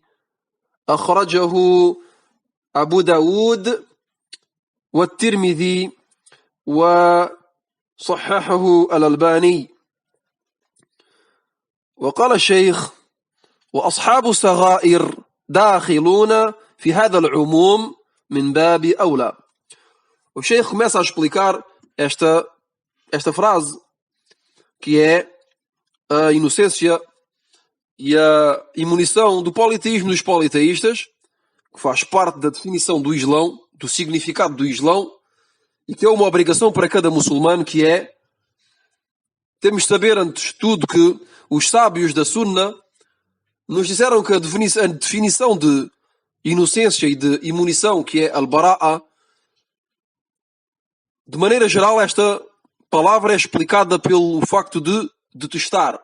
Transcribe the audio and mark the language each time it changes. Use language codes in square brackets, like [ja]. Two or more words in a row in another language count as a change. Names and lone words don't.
[ar] أخرجه أبو داود والترمذي وصححه الألباني. وقال الشيخ: وأصحاب الصغائر داخلون في هذا العموم من باب أولى. [pt] O Sheikh começa a explicar esta frase, que é a inocência e a imunição do politeísmo dos politeístas, que faz parte da definição do Islão, do significado do Islão, e que é uma obrigação para cada muçulmano, que é: temos de saber antes de tudo que os sábios da Sunna nos disseram que a definição de inocência e de imunição, que é al-bara'a, de maneira geral, esta palavra é explicada pelo facto de detestar.